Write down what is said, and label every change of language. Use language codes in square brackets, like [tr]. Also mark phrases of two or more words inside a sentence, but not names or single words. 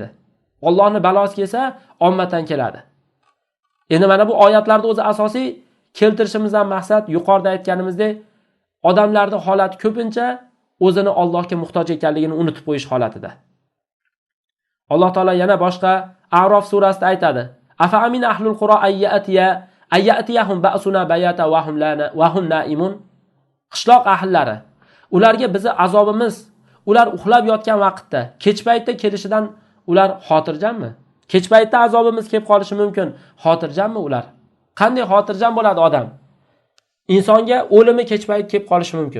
[uz] Allohning balosi kelsa, ommatan keladi. Endi mana bu oyatlarda o'zi asosiy keltirishimizdan maqsad yuqorida aytganimizdek, odamlarning holati ko'pincha o'zini Allohga muhtoj ekanligini unutib qo'yish holatida. Alloh taolo yana boshqa A'rof surasida aytadi: [ar] أفأمن أهل القرى أن يأتيهم بأسنا بياتا وهم نائمون. [uz] Qishloq ahllari, ularga bizi azobimiz ular uxlab yotgan vaqtda kech paytda kelishidan ular xotirjanmi? Kech paytda azobimiz kelib qolishi mumkin. Xotirjanmi ular? Qanday xotirjam bo'ladi odam? Insonga o'limi kechpayt kelib qolishi mumkin.